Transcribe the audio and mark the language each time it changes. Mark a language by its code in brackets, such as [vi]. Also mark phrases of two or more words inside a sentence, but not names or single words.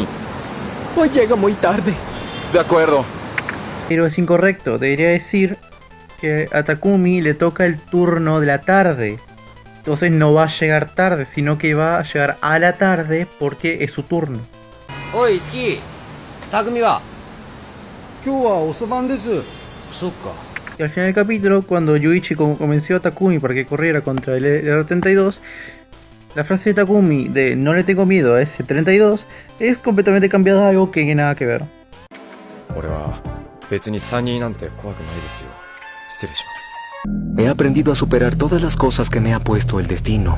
[es] Hoy llega muy tarde. De acuerdo. Pero es incorrecto, debería decir que a Takumi le toca el turno de la tarde. Entonces no va a llegar tarde, sino que va a llegar a la tarde porque es su turno. Oye, [ja] 樹、拓海は? 今日は遅番です. Sokka. [es] Y al final del capítulo, cuando Yuichi convenció a Takumi para que corriera contra el R32, la frase de Takumi de no le tengo miedo a ese 32 es completamente cambiada a algo que nada que ver. He aprendido a superar todas las cosas que me ha puesto el destino.